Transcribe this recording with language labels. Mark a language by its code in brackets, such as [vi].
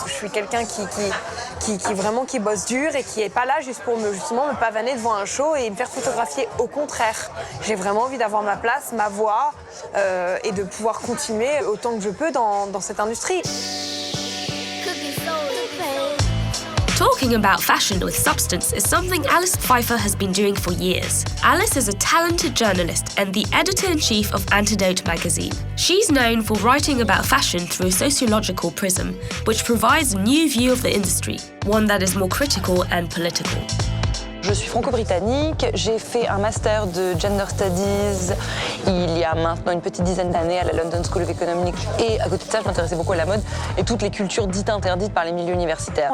[fr] Je suis quelqu'un qui bosse dur et qui n'est pas là juste pour me pavaner devant un show et me faire photographier. Au contraire, j'ai vraiment envie d'avoir ma place, ma voix et de pouvoir continuer autant que je peux dans cette industrie. [en] Talking about fashion with substance is something Alice Pfeiffer has been doing for years. Alice is a talented journalist and the editor-in-chief of Antidote magazine. She's known for writing about fashion through a sociological prism, which provides a new view of the industry, one that is more critical and political. [fr] Je suis franco-britannique, j'ai fait un master de Gender Studies il y a maintenant une petite dizaine d'années à la London School of Economics. Et à côté de ça, je m'intéressais beaucoup à la mode et toutes les cultures dites interdites par les milieux universitaires.